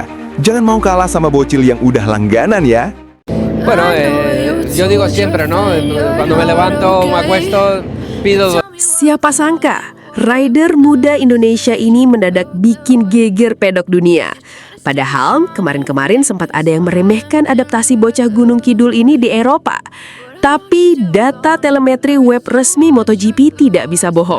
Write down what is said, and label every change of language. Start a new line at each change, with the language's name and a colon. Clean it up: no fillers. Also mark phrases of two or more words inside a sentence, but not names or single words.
Indonesian: Jangan mau kalah sama bocil yang udah langganan ya.
Spanish: Bueno, yo digo siempre, ¿no? Cuando me levanto, me acuesto, pido...
Indonesian: Siapa sangka, rider muda Indonesia ini mendadak bikin geger pedok dunia. Padahal kemarin-kemarin sempat ada yang meremehkan adaptasi bocah Gunung Kidul ini di Eropa. Tapi data telemetri web resmi MotoGP tidak bisa bohong.